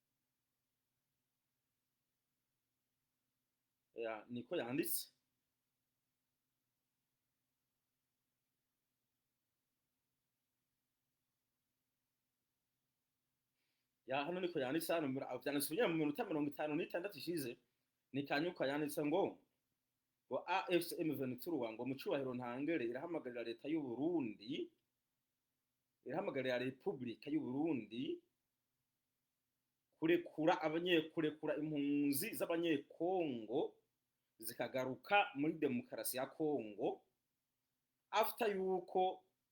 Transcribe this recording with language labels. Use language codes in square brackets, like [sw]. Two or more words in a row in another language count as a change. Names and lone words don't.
[rw] ya niko yanditse ya hano niko yanditse hano byanditse mu minota 56 ishize ni Kanyuka yanditse ngo AFC M23 ngo mu cyubahiro ntangere irahamagarira leta y'u Burundi irahamagarira Republika y'u Burundi kurekura impunzi z'abanyekongo zikagaruka muri demokarasi ya Kongo after yuko